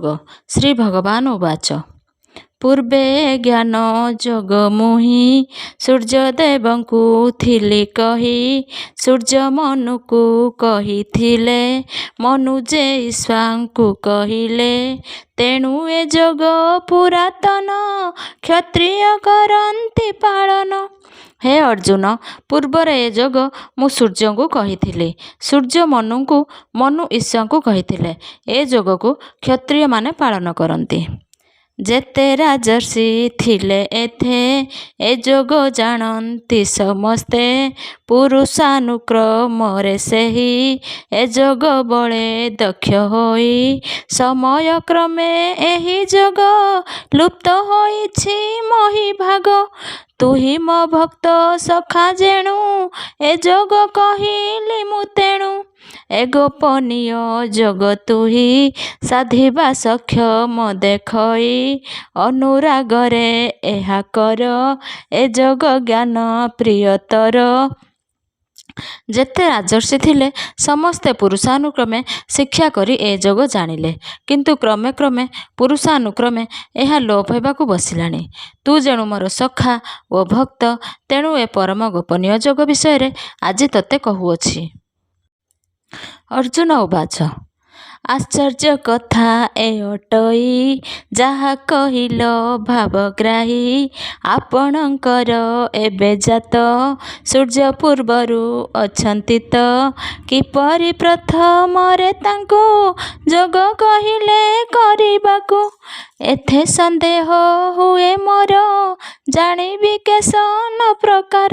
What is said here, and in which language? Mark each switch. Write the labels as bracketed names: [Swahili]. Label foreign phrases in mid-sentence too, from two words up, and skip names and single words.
[Sanskrit] श्री भगवान उवाच [Odia] ପୂର୍ବେ ଜ୍ଞାନ ଯୋଗ ମୁହିଁ ସୂର୍ଯ୍ୟଦେବଙ୍କୁ ଥିଲି କହି ସୂର୍ଯ୍ୟ ମନୁକୁ କହିଥିଲେ ମନୁ ଯେ ଈଶ୍ୱରଙ୍କୁ କହିଲେ ତେଣୁ ଏ ଯୋଗ ପୁରାତନ କ୍ଷତ୍ରିୟ କରନ୍ତି ପାଳନ। ହେ ଅର୍ଜୁନ, ପୂର୍ବର ଏ ଯୋଗ ମୁଁ ସୂର୍ଯ୍ୟଙ୍କୁ କହିଥିଲି, ସୂର୍ଯ୍ୟ ମନୁଙ୍କୁ, ମନୁ ଈଶ୍ୱରଙ୍କୁ କହିଥିଲେ। ଏ ଯୋଗକୁ କ୍ଷତ୍ରିୟମାନେ ପାଳନ କରନ୍ତି। ଯେତେ ରାଜର୍ଷି ଥିଲେ ଏଥେ ଏ ଯୋଗ ଜାଣନ୍ତି ସମସ୍ତେ ପୁରୁଷାନୁକ୍ରମରେ ସେହି ଏ ଯୋଗ ବଳେ ଦକ୍ଷ ହୋଇ ସମୟ କ୍ରମେ ଏହି ଯୋଗ ଲୁପ୍ତ ହୋଇଛି ମହୀ ଭାଗ। ତୁହି ମୋ ଭକ୍ତ ସଖା ଯେଣୁ ଏ ଯୋଗ କହିଲି ମୁଁ ତେଣୁ ଏ ଗୋପନୀୟ ଯୋଗ ତୁହି ସାଧିବା ସକ୍ଷମ ଦେଖଇ ଅନୁରାଗରେ ଏହା କର ଏ ଯୋଗ ଜ୍ଞାନ ପ୍ରିୟତର। ଯେତେ ରାଜର୍ଷି ଥିଲେ ସମସ୍ତେ ପୁରୁଷାନୁକ୍ରମେ ଶିକ୍ଷା କରି ଏ ଯୋଗ ଜାଣିଲେ, କିନ୍ତୁ କ୍ରମେ କ୍ରମେ ପୁରୁଷାନୁକ୍ରମେ ଏହା ଲୋପ ହେବାକୁ ବସିଲାଣି। ତୁ ଯେଣୁ ମୋର ସଖା ଓ ଭକ୍ତ, ତେଣୁ ଏ ପରମ ଗୋପନୀୟ ଯୋଗ ବିଷୟ ଆଜି ତତେ କହୁଅଛି। [Sanskrit] अर्जुन उवाच [Odia] ଆଶ୍ଚର୍ଯ୍ୟ କଥା ଏ ଅଟଇ ଯାହା କହିଲ ଭାବଗ୍ରାହୀ ଆପଣଙ୍କର ଏବେ ଜାତ ସୂର୍ଯ୍ୟ ପୂର୍ବରୁ ଅଛନ୍ତି ତ କିପରି ପ୍ରଥମରେ ତାଙ୍କୁ ଯୋଗ କହିଲେ କରିବାକୁ ଏଥେ ସନ୍ଦେହ ହୁଏ ମୋର ଜାଣିବି କେସନ ପ୍ରକାର।